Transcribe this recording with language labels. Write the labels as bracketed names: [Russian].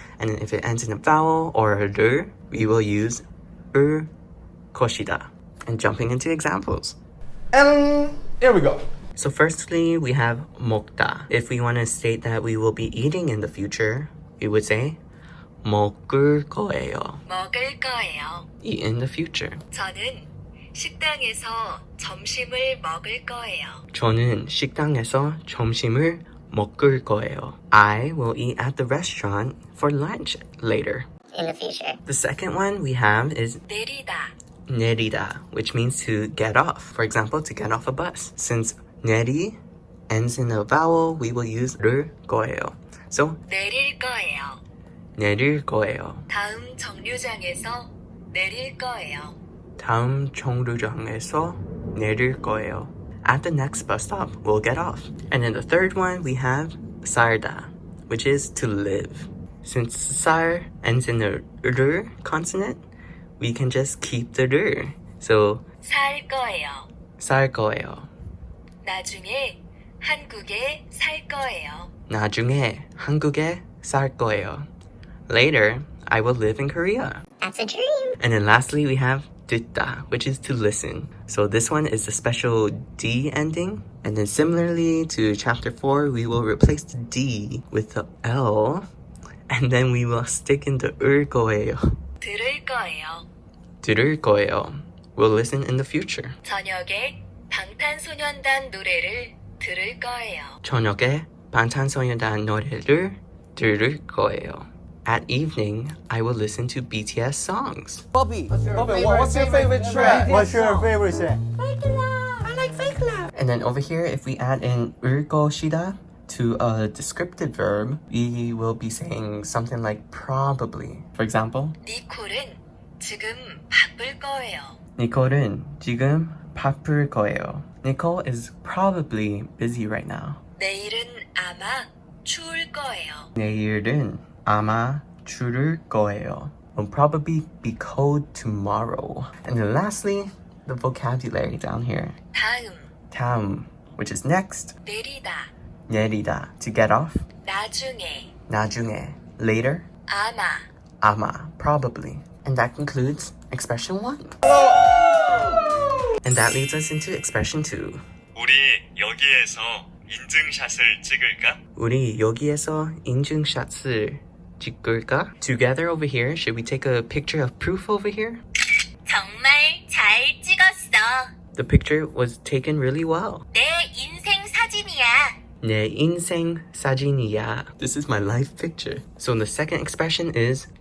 [English] And if it ends in a vowel or a 를, we will use 을 것이다. And jumping into examples. And here we go. So firstly, we have 먹다. If we want to state that we will be eating in the future, we would say [Korean] 먹을 거예요. 먹을 거예요. [English] Eat in the future. [Korean] 저는 식당에서 점심을 먹을 거예요. 저는 식당에서 점심을 먹을 거예요. [English] I will eat at the restaurant for lunch later. In the future. The second one we have is [Korean] 내리다. [English] 내리다, which means to get off. For example, to get off a bus. Since 내리 ends in a vowel, we will use 를 거예요. So [Korean] 내릴 거예요. 내릴 거예요. 다음 정류장에서 내릴 거예요. 다음 정류장에서 내릴 거예요. [English] At the next bus stop, we'll get off. And then the third one, we have 살다, which is to live. Since 살 ends in the 를 consonant, we can just keep the 를. So [Korean] 살 거예요. 살 거예요. 나중에 한국에 살 거예요. 나중에 한국에 살 거예요. [English] Later, I will live in Korea. That's a dream. And then lastly, we have 듣다, which is to listen. So this one is the special D ending. And then similarly to chapter 4, we will replace the D with the L. And then we will stick in the 을 거예요. [Korean] 들을 거예요. 들을 거예요. [English] We'll listen in the future. [Korean] 저녁에 방탄소년단 노래를 들을 거예요. 저녁에 방탄소년단 노래를 들을 거예요. [English] At evening, I will listen to BTS songs. Bobby, what's your favorite track? What's your favorite track? And then over here, if we add in 을 것이다 to a descriptive verb, we will be saying something like probably. For example, [Korean] 니콜은 지금 바쁠 거예요. 니콜은 지금 바쁠 거예요. [English] Nicole is probably busy right now. [Korean] 내일은 아마 추울 거예요. 내일은 아마 추울 거예요. [English] Will probably be cold tomorrow. And then lastly, the vocabulary down here. [Korean] 다음, [English] 다음, which is next. [Korean] 내리다, [English] 내리다, to get off. [Korean] 나중에, [English] 나중에, later. [Korean] 아마, [English] 아마, probably. And that concludes expression 1. And that leads us into expression 2. [Korean] 우리 여기에서 인증샷을 찍을까? 우리 여기에서 인증샷을 찍을까? [English] Together over here, should we take a picture of proof over here? [Korean] 정말 잘 찍었어. [English] The picture was taken really well. [Korean] 내 인생 사진이야. 내 인생 사진이야. [English] This is my life picture. So the second expression is